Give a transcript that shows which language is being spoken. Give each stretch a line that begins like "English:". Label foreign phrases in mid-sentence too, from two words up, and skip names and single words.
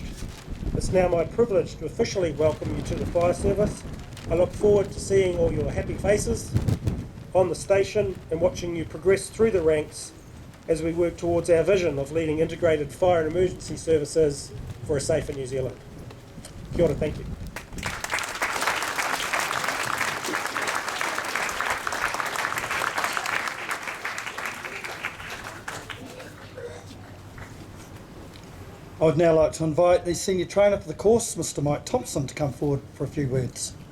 English: It's now my privilege to officially welcome you to the Fire Service. I look forward to seeing all your happy faces on the station and watching you progress through the ranks as we work towards our vision of leading integrated fire and emergency services for a safer New Zealand.
Māori: Kia ora,
English: thank you. I would now like to invite the Senior Trainer for the course, Mr Mike Thompson, to come forward for a few words.